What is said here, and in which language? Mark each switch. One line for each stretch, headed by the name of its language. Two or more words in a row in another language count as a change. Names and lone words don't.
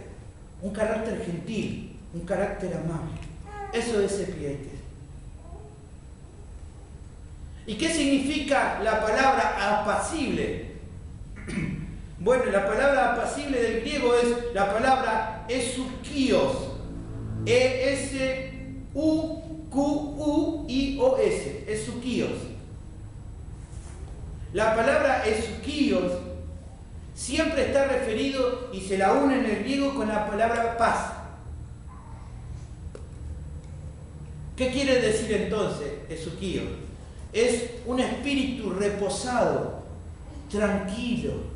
Spanish: Un carácter gentil. Un carácter amable. Eso es epieikes. ¿Y qué significa la palabra apacible? Bueno, la palabra apacible del griego es la palabra esukios. E-S-U-K-I-O-S. Q-U-I-O-S, esukios. La palabra esukios siempre está referido y se la une en el griego con la palabra paz. ¿Qué quiere decir entonces esukios? Es un espíritu reposado, tranquilo.